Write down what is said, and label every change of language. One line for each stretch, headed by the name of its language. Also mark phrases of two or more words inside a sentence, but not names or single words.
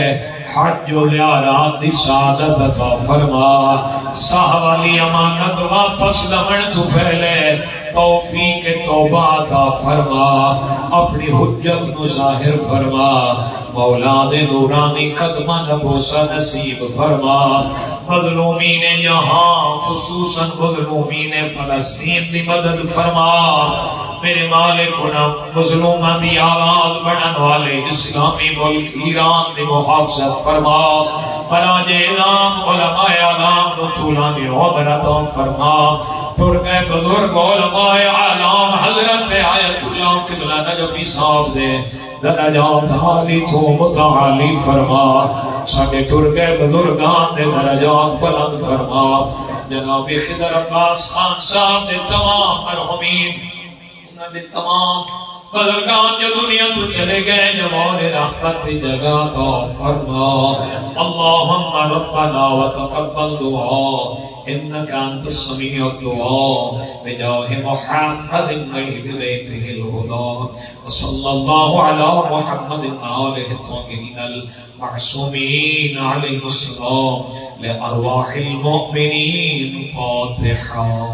Punjabi: حج و زیارات دی سعادت عطا فرما ساہ والی امانت واپس لمن تو پھیلے توفیق توبہ عطا فرما اپنی حجت نو ظاہر فرما مولا دے نورانی قدمہ نبوسہ نصیب فرما مظلومین یہاں خصوصاً مظلومین فلسطین دی مدد فرما میرے مالک انہاں مظلومہ دی آواز بڑھن والے اسلامی ملک ایران دی محافظت فرما براج اعلام علماء اعلام نو طولانی عمر عطا فرما ٹر گئے بزرگ علماء اعلام حضرت آیت اللہ قبلہ نجفی صاحب دے درجات عالی تو متعالی فرما ساڑھے ٹر گئے بزرگان دے درجات بلند فرما جناب خضر عباس خان صاحب دے تمام مرحومین انہاں دے تمام بزرگان جو دنیا تو چلے گئے جوار رحمت دی جگہ کا فرما
Arabic: اللہم ربنا وتقبل دعا انك انت السميع الدعاء بجاه محمد غيب بيته الهدى وصلى الله على محمد وآله الطاهرين المعصومين عليه السلام لأرواح المؤمنين فاتحة